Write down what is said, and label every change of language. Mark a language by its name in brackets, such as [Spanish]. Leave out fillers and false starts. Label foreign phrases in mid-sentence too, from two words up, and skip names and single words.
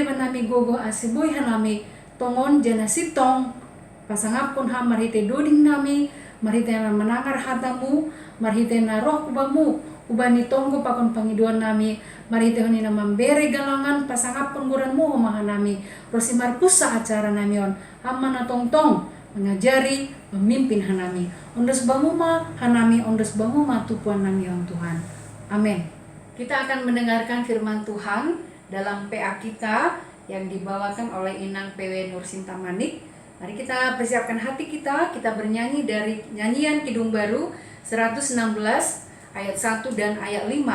[Batak Simalungun] banami gogo aseboy hanami, tongon jana sitong, pasangapon ham marhite doding nami, marhite na menangar hatamu, marhite na roh kubamu, ubani tonggo pakon pangiduan nami, marhite honi na memberi galangan pasangapon guranmu homahanami, rosi marpusa acara namion, hamma na tong-tong, mengajari, memimpin hanami. Ondos banguma hanami, ondos banguma tupuan nami on Tuhan. Amin. [Indonesian] Kita akan mendengarkan firman Tuhan dalam PA kita yang dibawakan oleh Inang PW Nursinta Manik. Mari kita persiapkan hati kita bernyanyi dari nyanyian Kidung Baru 116 ayat 1 dan ayat 5.